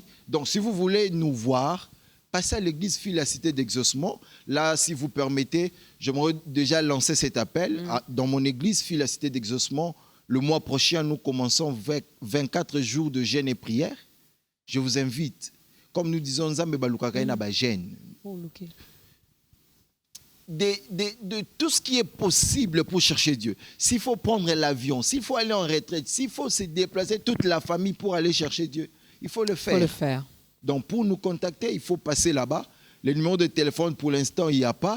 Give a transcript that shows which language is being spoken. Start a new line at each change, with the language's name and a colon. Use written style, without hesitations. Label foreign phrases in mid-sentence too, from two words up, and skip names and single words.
French: Donc, si vous voulez nous voir, passez à l'église Fille la Cité d'Exaucement. Là, si vous permettez, j'aimerais déjà lancer cet appel. Dans mon église Fille la Cité d'Exaucement, le mois prochain, nous commençons 24 jours de jeûne et prière. Je vous invite, comme nous disons,
Lingala: Nzambe Balukakaye na ba jeûne.
French: De tout ce qui est possible pour chercher Dieu. S'il faut prendre l'avion, s'il faut aller en retraite, s'il faut se déplacer toute la famille pour aller chercher Dieu, il faut le faire. Il faut le faire. Donc pour nous contacter, il faut passer là-bas. Le numéro de téléphone, pour l'instant, il n'y a pas.